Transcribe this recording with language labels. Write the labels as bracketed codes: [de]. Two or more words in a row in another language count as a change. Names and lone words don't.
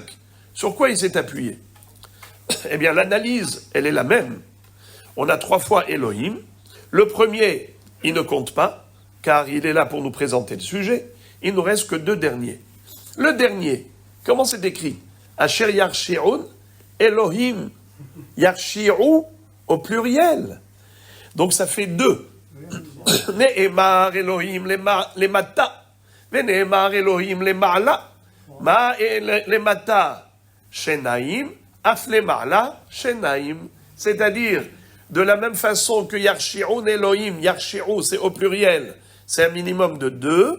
[fr] Sur quoi il s'est appuyé? Eh bien, l'analyse, elle est la même. On a 3 fois Elohim. Le premier, il ne compte pas, car il est là pour nous présenter le sujet. Il ne nous reste que 2 derniers. Le dernier, comment c'est écrit? [he] אשר ירשיעון, אלהים ירשיעו [fr] au pluriel. Donc ça fait 2. [he] נאמר אלהים למטה, ונאמר אלהים למעלה, מה למטה שניים, אף למעלה שניים. [fr] C'est-à-dire, de la même façon que [he] ירשיעון אלהים, ירשיעו [fr] c'est au pluriel, c'est un minimum de 2.